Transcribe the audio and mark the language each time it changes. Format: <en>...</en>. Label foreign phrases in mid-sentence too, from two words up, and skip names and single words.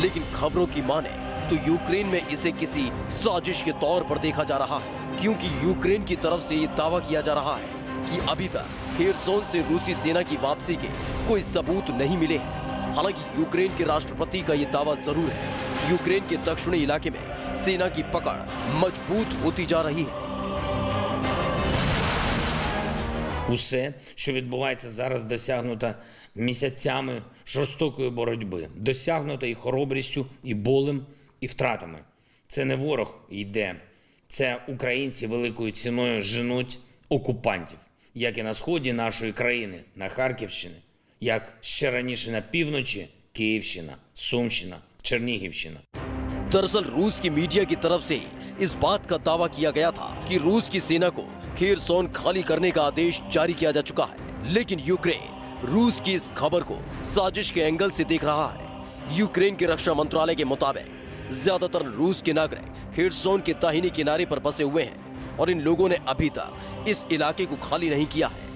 <hi>लेकिन खबरों की माने तो यूक्रेन में इसे किसी साजिश के तौर पर देखा जा रहा है, क्योंकि यूक्रेन की तरफ से यह दावा किया जा रहा है कि अभी तक खेरसोन से रूसी सेना की वापसी के कोई सबूत नहीं मिले हैं। हालांकि यूक्रेन के राष्ट्रपति का यह दावा जरूर है। यूक्रेन के दक्षिणी इलाके में सेना की पकड़ मजबूत होती जा रही है।</hi> <uk>Усе, що відбувається зараз, досягнуто місяцями жорстокої боротьби, досягнуто і хоробрістю, і болем, і втратами. Це не ворог йде, це українці великою ціною женуть окупантів, як і на сході нашої країни, на Харківщині, як ще раніше на півночі, Київщина, Сумщина, Чернігівщина.</uk> <hi>दरअसल रूस की मीडिया की तरफ से इस बात का दावा किया गया था कि रूस की सेना को खेरसोन खाली करने का आदेश जारी किया जा चुका है। लेकिन यूक्रेन रूस की इस खबर को साजिश के एंगल से देख रहा है। यूक्रेन के रक्षा मंत्रालय के मुताबिक ज्यादातर रूस के नागरिक खेरसोन के दाहिने किनारे पर बसे हुए हैं और इन लोगों ने अभी तक इस इलाके को खाली नहीं किया है।</hi>